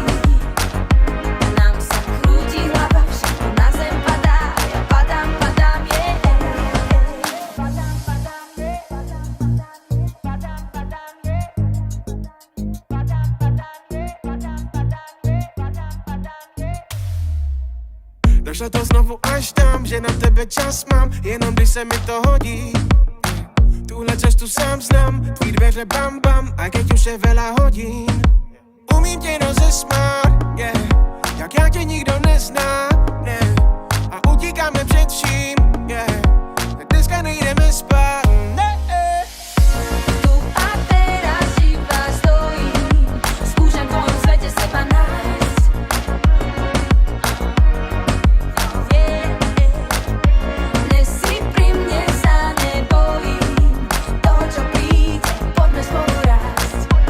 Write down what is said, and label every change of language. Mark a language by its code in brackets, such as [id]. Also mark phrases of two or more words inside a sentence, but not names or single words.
[sk] Nám sa krúti hlava, všetko na zem padá, ja padám, [cs] Došlo to znovu až tam, že na tebe čas mám, jenom když se mi to hodí. Tuhle cestu sám znám, tvý dveře bam bam, [sk] a keď už je veľa hodín. [cs] Umím tě rozesmát, jak já tě nikdo nezná, ne. A utíkáme před vším, dneska nejdeme spát, ne. [sk] tu a teraz iba stojím, skúšam v tvojom svete seba nájsť. Dnes si pri mne sa nebojím, toho čo príde, poďme spolu rásť.